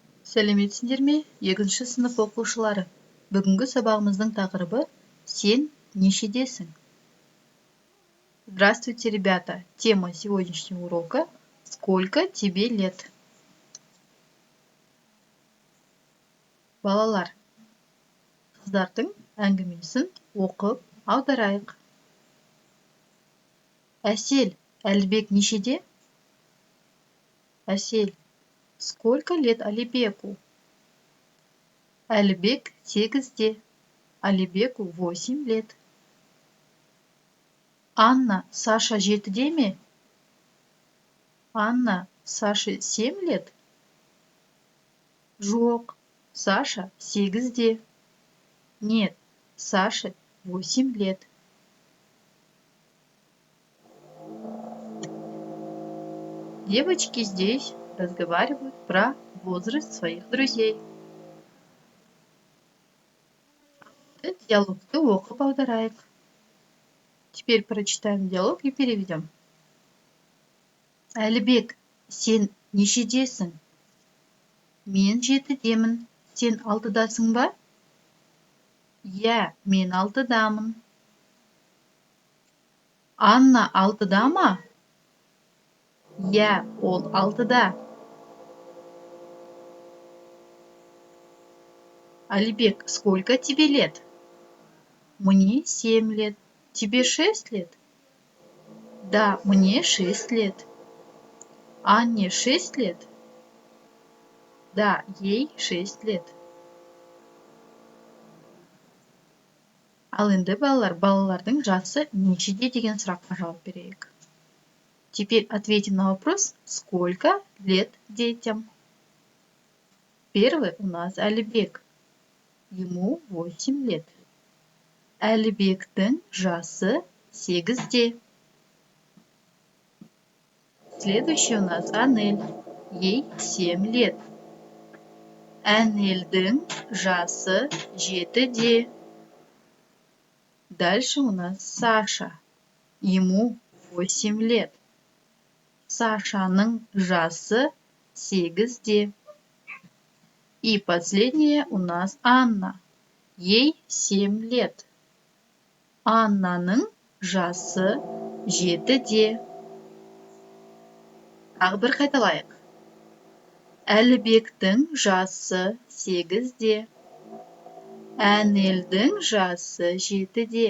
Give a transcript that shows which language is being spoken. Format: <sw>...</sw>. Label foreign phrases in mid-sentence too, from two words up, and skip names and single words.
<kk>Сәлеметсіңдер ме, 2-ші сынып оқушылары? Бүгінгі сабағымыздың тақырыбы «Сен нешедесің?»</kk> <ru>Здравствуйте, ребята! Тема сегодняшнего урока «Сколько тебе лет?»</ru> <kk>Балалар, қыздардың әңгімесін оқып аударайық. Әсел, Әлібек нешеде? Әсел,</kk> <ru>сколько лет Алибеку?</ru> <kk>Әлібек 8-де,</kk> <ru>Алибеку 8 лет.</ru> <kk>Анна, Саша 7-де ме?</kk> <ru>Анна, Саше 7 лет?</ru> <kk>Жоқ, Саша 8-де.</kk> <ru>Нет, Саше 8 лет. Девочки здесь разговаривают про возраст своих друзей.</ru> <kk>Диалогты оқып аударайық.</kk> <ru>Теперь прочитаем диалог и переведем.</ru> <kk>Әлібек, сен нешедесің? Мен 7-демін. Сен 6-дасың ба? Иә, мен 6-дамын. Анна 6-да ма? Иә, ол 6-да. Алибек,</kk> <ru>сколько тебе лет? Мне 7 лет. Тебе 6 лет? Да, мне 6 лет. Анне 6 лет? Да, ей 6 лет.</ru> <kk>Ал енді балалардың жасы нешеде деген сұраққа жауап берейік.</kk> <ru>Теперь ответим на вопрос, сколько лет детям. Первый у нас Әлібек. Ему 8 лет.</ru> <kk>Әлібектің жасы 8-де.</kk> <ru>Следующий у нас Анель. Ей 7 лет.</ru> <kk>Әнелдің жасы 7-де.</kk> <ru>Дальше у нас Саша. Ему 8 лет.</ru> <kk>Сашаның жасы 8-де.</kk> <ru>И последняя у нас Анна. Ей 7 лет.</ru> <kk>Аннаның жасы 7-де. Тағы бір қайталайық. Әлібектің жасы 8-де. Әнелдің жасы 7-де.</kk>